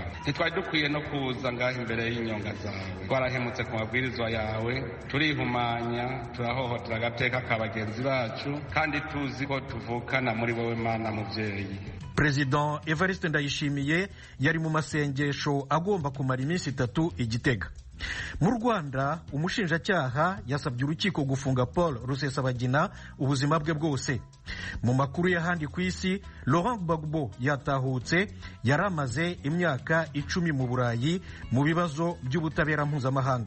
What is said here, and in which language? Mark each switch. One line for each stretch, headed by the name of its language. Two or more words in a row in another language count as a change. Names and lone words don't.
Rundi: Ntitwari dukwiye no kuza ngaho imbere y'inyonga zawe. Twarahemutse ku mabwirizwa yawe, turihumanya, turahohotera agateka ka bagenzi bacu, kandi tuzi ko tuvukana muri wowe Mana muvyeyi. President Evariste Ndayishimiye yari mu masengesho agomba kumara iminsi 3 i Gitega. Mu Rwanda, umushinjacyaha yasabye urukiko gufunga Paul Rusesabagina ubuzima bwe bwose. Mu makuru y'ahandi ku isi, Laurent Gbagbo yatahutse, yaramaze imyaka 10 mu Burayi mu bibazo by'ubutabera mpuzamahanga.